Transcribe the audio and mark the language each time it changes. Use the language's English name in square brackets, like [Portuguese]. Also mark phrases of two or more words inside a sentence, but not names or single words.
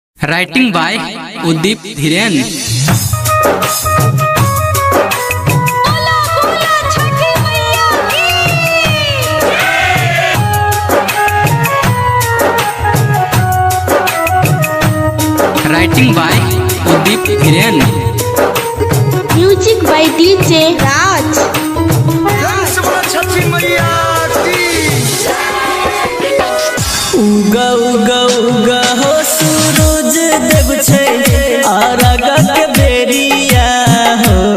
[English] Writing by Udeep Dheeren. Writing by Udeep Dheeren. Music by DJ Raj. [Bhojpuri] उगा उगा उगा हो सूरज देव छै आरागा के बेरिया हो।